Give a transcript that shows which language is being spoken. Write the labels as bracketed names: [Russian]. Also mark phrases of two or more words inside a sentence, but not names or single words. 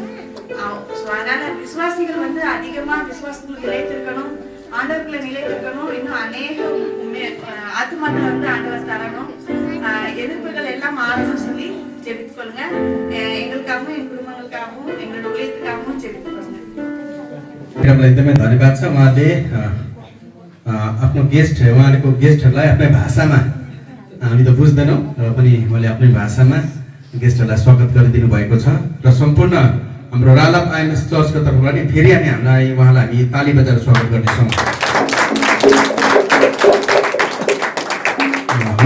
[Tamil] அதனால விசுவாசிகள் அதிகமா விசுவாசத்துல நிலைத்திருக்கணும், ஆண்டவர்களை நிலைத்திருக்கணும். இன்னும் அநேக ஆத்மாக்கள் ஆண்டவர் தரணும். எதிர்ப்புகள் எல்லாம் மாறணும் சொல்லி ஜெபித்துக் கொள்ளுங்க. எங்களுக்காகவும் என் குடும்பங்களுக்காகவும் எங்களோட ஊழியத்துக்காகவும் ஜெபித்துக் கொள்ளுங்க. [Nepali] एकदमै धन्यवाद छ। उहाँले आफ्नो उहाँको गेस्टहरूलाई आफ्नै भाषामा, हामी त बुझ्दैनौँ र पनि उहाँले आफ्नै भाषामा गेस्टहरूलाई स्वागत गरिदिनु भएको छ र सम्पूर्ण हाम्रो रालाप आइएमएस चर्चको तर्फबाट फेरि उहाँलाई हामी ताली बजाएर स्वागत गर्नेछौँ।